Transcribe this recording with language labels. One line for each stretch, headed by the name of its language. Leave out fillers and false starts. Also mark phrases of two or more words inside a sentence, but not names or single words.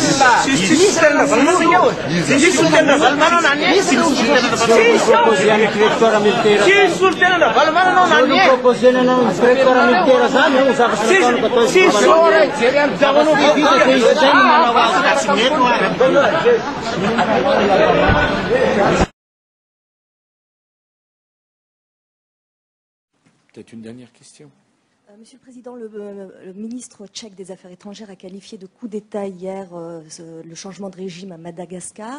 Malagasy: tsisy tena valmanana eo tsisy tena valmanana nany
French: Directoire militaire.
Malagasy: tsisy olo tena na valmanana anao nany Proposena nao
French: directoire militaire
Malagasy: zany ao zavatra nataony katao tsisy ora jery amin'ny javanao Vita izy zay no manao azy.
French: Peut-être une dernière question. Monsieur le Président, le ministre tchèque des Affaires étrangères a qualifié de coup d'État hier le changement de régime à Madagascar.